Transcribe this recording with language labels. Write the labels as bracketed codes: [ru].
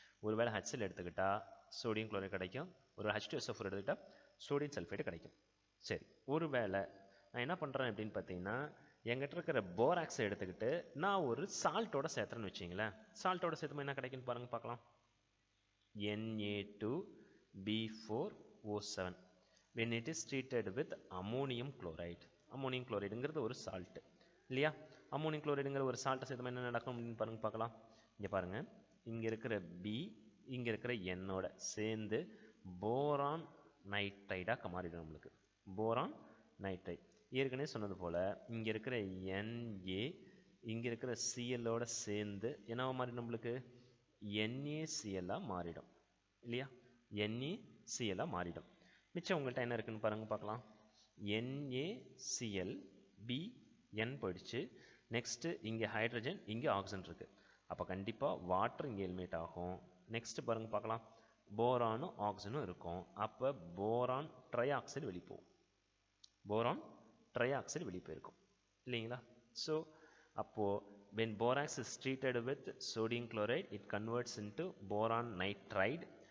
[ta] ஒருவேளை HCl எடுத்துக்கிட்டால் sodium chloride கிடைக்கும், ஒரு H2SO4 எடுத்துக்கிட்டால் சோடியம் சல்ஃபேட் கிடைக்கும். சரி, ஒருவேளை நான் என்ன பண்ணுறேன் அப்படின்னு பார்த்தீங்கன்னா எங்கிட்ட இருக்கிற போராக்ஸை எடுத்துக்கிட்டு நான் ஒரு சால்ட்டோட சேர்த்துறேன்னு வச்சிங்களேன். சால்ட்டோட சேர்த்துமா என்ன கிடைக்குன்னு பாருங்கள் பார்க்கலாம். [en] Na2B4O7 when it is treated with ammonium chloride. [ta] Ammonium குளோரைடுங்கிறது ஒரு சால்ட்டு இல்லையா? அம்மோனியம் குளோரைடுங்கிற ஒரு சால்ட்டை சேர்த்து என்ன நடக்கும் அப்படின்னு பாருங்க பார்க்கலாம். இங்கே பாருங்கள், இங்கே இருக்கிற B இங்கே இருக்கிற Nஓட சேர்ந்து போரான் நைட்ரைடாக மாறிடும் நம்மளுக்கு. போரான் நைட்ரைட் ஏற்கனவே சொன்னது போல் இங்கே இருக்கிற Na இங்கே இருக்கிற Clஓட சேர்ந்து என்னவா மாறிடும் நம்மளுக்கு? NaClஆக மாறிடும் இல்லையா? NaClஆக மாறிடும். மிச்சம் உங்கள்கிட்ட என்ன இருக்குன்னு பாருங்க பார்க்கலாம். NaCl BN போயிடுச்சு. நெக்ஸ்ட்டு இங்கே ஹைட்ரஜன் இங்கே ஆக்சிஜன் இருக்குது. அப்போ கண்டிப்பாக வாட்டர் இங்கே எலிமினேட் ஆகும். நெக்ஸ்ட்டு பாருங்க பார்க்கலாம், போரானும் ஆக்சிஜனும் இருக்கும். அப்போ போரான் ட்ரைஆக்சைடு வெளியே போகும். போரான் ட்ரைஆக்சைடு வெளியே போயிருக்கும் இல்லைங்களா? [en] so [ta] அப்போது [en] when borax is treated with sodium chloride it converts into boron nitride.